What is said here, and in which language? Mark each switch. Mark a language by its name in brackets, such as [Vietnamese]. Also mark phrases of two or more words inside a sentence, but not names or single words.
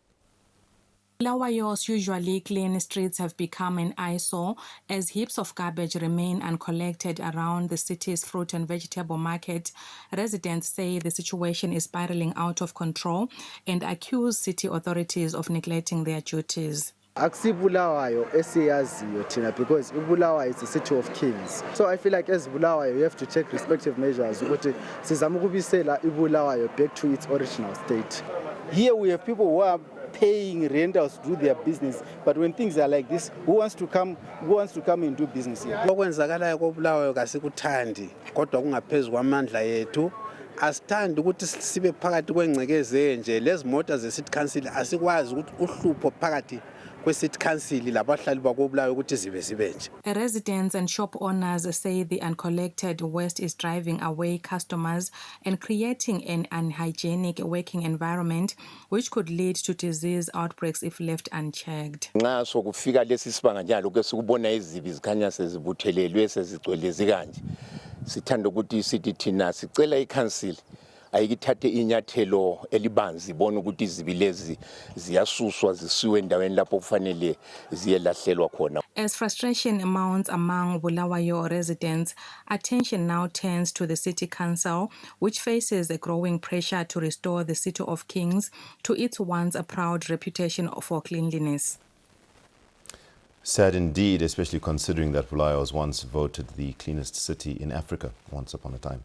[English] Bulawayo's usually clean streets have become an eyesore as heaps of garbage remain uncollected around the city's fruit and vegetable market. Residents say the situation is spiraling out of control and accuse city authorities of neglecting their duties. [North Ndebele] Akusibulawayo esiyaziyo thina [English] because Bulawayo is a city of kings. So I feel like as Bulawayo you have to take respective measures [North Ndebele] ukuthi sizama ukubisela iBulawayo [English] back to its original state. Here we have people who are paying rentals to do their business, but when things are like this, who wants to come and do business here? [North Ndebele] Okwenzakalayo koBulawayo kasikuthandi kodwa kungaphezulu kwamandla yethu. Asithandi ukuthi sibe phakathi kwengcekeze nje lezi mota ze [English] city council [North Ndebele] asikwazi ukuthi uhlupho phakathi kwe- [English] city council [North Ndebele] labahlali bakoBulawayo ukuthi zibe nje. [English] Residents and shop owners say the uncollected waste is driving away customers and creating an unhygienic working environment which could lead to disease outbreaks if left unchecked. [North Ndebele] Nxa sokufika lesi sibanga njalo ke sikubona izibi zikhanya sezibuthelelwe sezigcwelezi kanje. Sithanda ukuthi sithi thina sicela iCouncil ayikithathe inyathelo elibanzi ibona ukuthi izibilezi ziyasuswa zisiwe endaweni lapho kufanele ziyelahlelwa khona. [English] As frustration mounts among Bulawayo residents, attention now turns to the city council, which faces a growing pressure to restore the City of Kings to its once a proud reputation for cleanliness. Sad indeed, especially considering that Bulawayo was once voted the cleanest city in Africa once upon a time.